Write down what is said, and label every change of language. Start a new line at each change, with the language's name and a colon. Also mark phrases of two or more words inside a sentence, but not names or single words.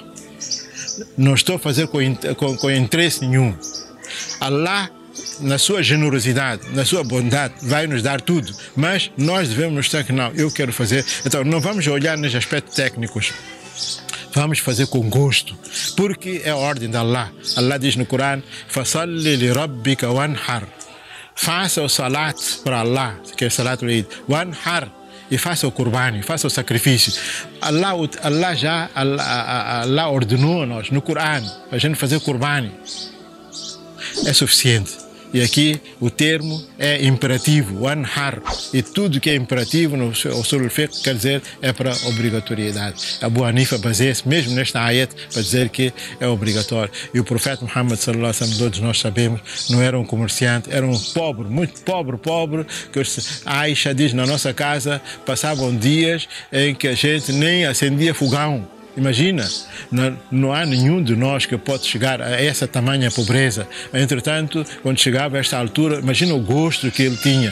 Portuguese: Não estou a fazer com interesse nenhum. Allah, na sua generosidade, na sua bondade, vai nos dar tudo, mas nós devemos mostrar que não, eu quero fazer. Então não vamos olhar nos aspectos técnicos, vamos fazer com gosto, porque é a ordem de Allah. Allah diz no Corão:
Arabic: فصل ل ربك وانحر,
Portuguese: faça o salat para Allah, que é
Arabic: صلاة العيد,
Portuguese: wanhar, e faça o Qurbani, faça o sacrifício. Allah ordenou a nós no Corão a gente fazer Qurbani. É suficiente. E aqui o termo é imperativo, wanhar, e tudo que é imperativo no
Arabic: أصول الفقه
Portuguese: quer dizer é para obrigatoriedade. Abu Hanifa baseia-se mesmo nesta ayat para dizer que é obrigatório. E o profeta Muhammad
Arabic: صلى الله عليه وسلم,
Portuguese: todos nós sabemos, não era um comerciante, era um pobre, muito pobre, que Aisha diz, na nossa casa passavam dias em que a gente nem acendia fogão. Imagina, não há nenhum de nós que pode chegar a essa tamanha pobreza. Entretanto, quando chegava a esta altura, imagina o gosto que ele tinha.